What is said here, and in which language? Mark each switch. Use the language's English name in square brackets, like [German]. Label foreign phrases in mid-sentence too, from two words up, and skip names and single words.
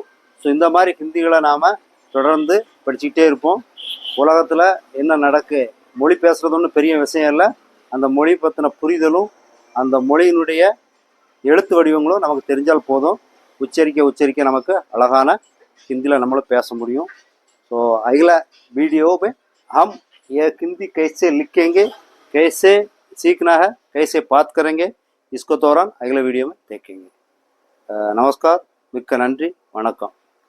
[Tamil] ஸோ இந்த மாதிரி ஹிந்திகளை நாம தொடர்ந்து படிச்சுக்கிட்டே இருப்போம். உலகத்துல என்ன நடக்கு, மொழி பேசுறது ஒன்றும் பெரிய விஷயம் இல்லை. அந்த மொழி பற்றின புரிதலும் அந்த மொழியினுடைய எழுத்து வடிவங்களும் நமக்கு தெரிஞ்சால் போதும். உச்சரிக்க நமக்கு அழகான ஹிந்தியில் நம்மளும் பேச முடியும். [Hindi] ஸோ अगला वीडियो में हम ये हिंदी कैसे लिखेंगे, कैसे सीखना है, कैसे बात करेंगे, इसको दौरान अगले वीडियो में देखेंगे. [Tamil] नमस्कार, மிக்க நன்றி, வணக்கம்.